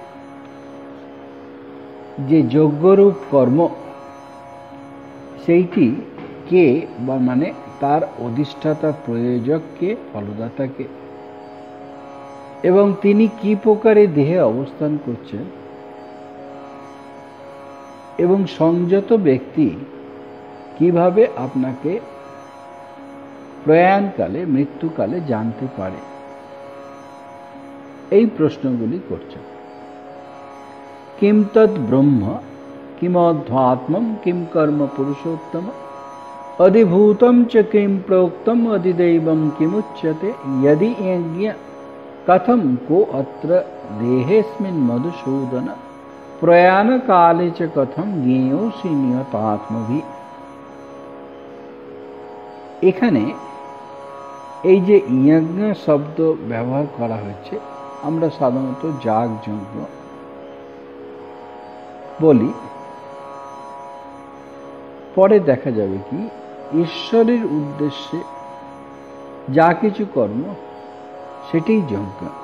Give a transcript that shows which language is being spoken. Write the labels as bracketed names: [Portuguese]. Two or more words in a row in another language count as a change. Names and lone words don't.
[Bangla] যে যজ্ঞরূপ কর্ম, সেইটি কে বা মানে তার অধিষ্ঠাতা, প্রয়োজককে, ফলদাতাকে, এবং তিনি কি প্রকারে দেহে অবস্থান করছেন, এবং সংযত ব্যক্তি কিভাবে আপনাকে প্রয়াণকালে, মৃত্যুকালে জানতে পারে, এই প্রশ্নগুলি করছেন। [Sanskrit] কিম তৎ ব্রহ্ম কিমধ্যাত্মম কিম কর্ম পুরুষোত্তম अधिभूतम च किम प्रोक्तम अधिदैवम किमुच्यते। यदि यज्ञ कथम को अत्र देहेस्मिन् मधुसूदन प्रयाण काले च कथम ज्ञेयोऽसि नियतात्मभि। [Bangla] এখানে এই যে যজ্ঞ শব্দ ব্যবহার করা হয়েছে, আমরা সাধারণত যাগযজ্ঞ বলি। পরে দেখা যাবে কি, ঈশ্বরের উদ্দেশ্যে যা কিছু কর্ম সেটাই যজ্ঞ।